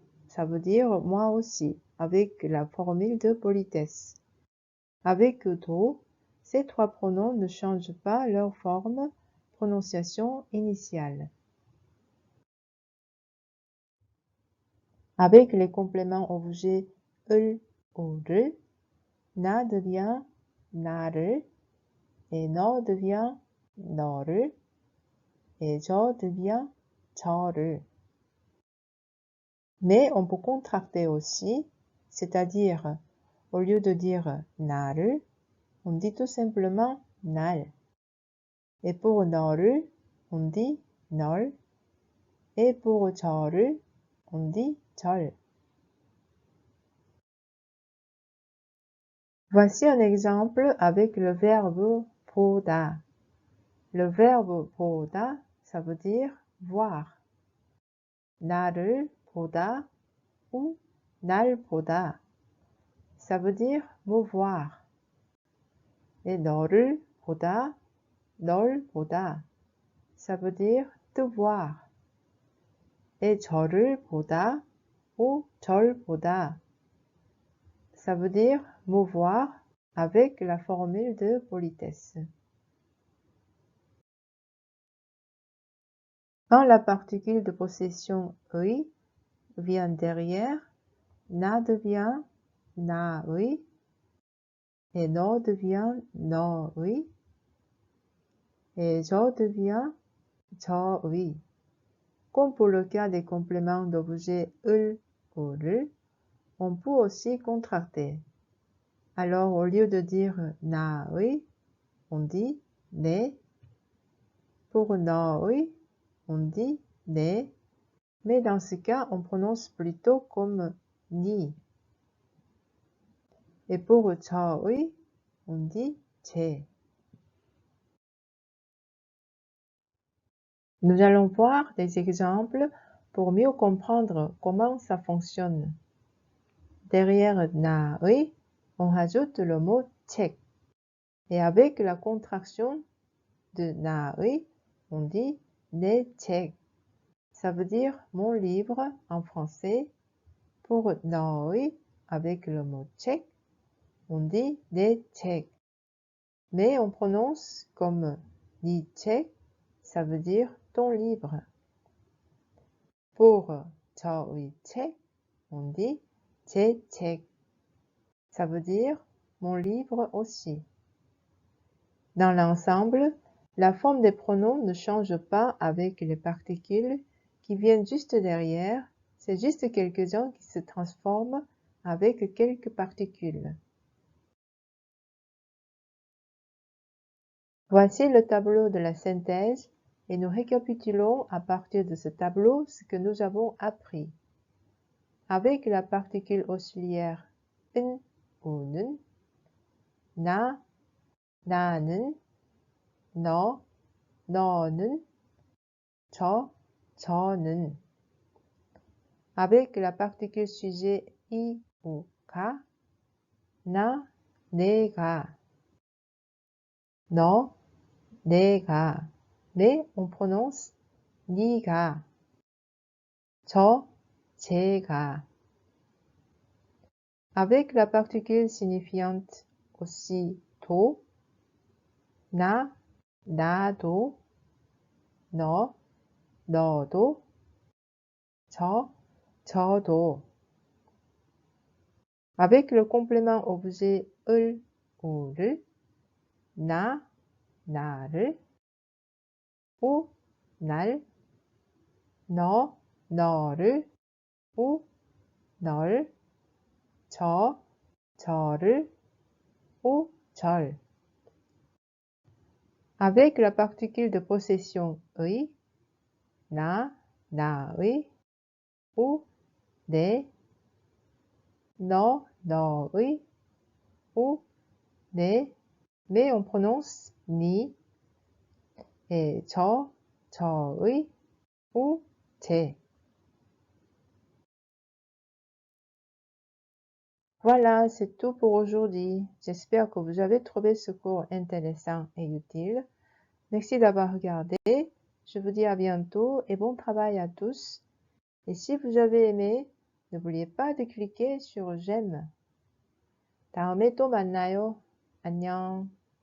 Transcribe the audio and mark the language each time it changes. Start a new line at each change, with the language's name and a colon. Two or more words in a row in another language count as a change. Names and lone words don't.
French: Ça veut dire moi aussi, avec la formule de politesse. Avec 도, ces trois pronoms ne changent pas leur forme, prononciation initiale. Avec les compléments objets 을 ou 를, 나 devient 나를, et 너 devient 너를, et 저 devient 저를. Mais on peut contracter aussi, c'est-à-dire au lieu de dire 나를, on dit tout simplement 날. Et pour 너를, on dit 널. Et pour 저를, on dit 절. Voici un exemple avec le verbe 보다. Le verbe 보다, ça veut dire voir.
Korean: 나를 보다 ou 날 보다,
French: ça veut dire me voir.
Korean: Et 너를 보다, 널 보다,
French: ça veut dire te voir.
Korean: Et 저를 보다 ou 절 보다,
French: ça veut dire me voir avec la formule de politesse. Quand la particule de possession 의 vient derrière, 나 devient 나의 et 너 devient 너의. et 저 devient 저의. Comme pour le cas des compléments d'objet 을, 우를, on peut aussi contracter. Alors, au lieu de dire 나의, on dit 내. Pour 너의, on dit 내. Mais dans ce cas, on prononce plutôt comme ni. Et pour 저의, on dit 제. Nous allons voir des exemples pour mieux comprendre comment ça fonctionne. Derrière 나의, on rajoute le mot 책. Et avec la contraction de 나의, on dit
Korean: 내 책.
French: Ça veut dire mon livre en français. Pour 너의, avec le mot 책, on dit
Korean: 내 책.
French: Mais on prononce comme
Korean: 네 책,
French: ça veut dire ton livre. Pour
Korean: 저의 책,
French: on dit
Korean: 제 책.
French: Ça veut dire mon livre aussi. Dans l'ensemble, la forme des pronoms ne change pas avec les particules qui viennent juste derrière, c'est juste quelques-uns qui se transforment avec quelques particules. Voici le tableau de la synthèse et nous récapitulons à partir de ce tableau ce que nous avons appris. Avec la particule auxiliaire
Korean: 은, 우는, 나, 나는, 너, 너는, 저, 저는.
French: Avec la particule sujet
Korean: 이, 우, 가, 나, 내가, 너, 내가.
French: Mais on prononce
Korean: 니가, 저, 제가.
French: Avec la particule signifiante aussi
Korean: 도, 나, 나도, 너, 너도, 저, 저도.
French: Avec le complément objet
Korean: 을, 우를, 나, 나를, 우, 날, 너, 너를, 우, 널, 저, 저를, 우, 절.
French: Avec la particule de possession
Korean: 의, 나, 나의, 우, 내, 너, 너의, 우, 내,
French: mais on prononce ni, et
Korean: 저, 저의,
French: 우, 제. Voilà, c'est tout pour aujourd'hui. J'espère que vous avez trouvé ce cours intéressant et utile. Merci d'avoir regardé. Je vous dis à bientôt et bon travail à tous. Et si vous avez aimé, n'oubliez pas de cliquer sur j'aime.
Korean: 다음에 또 만나요. 안녕.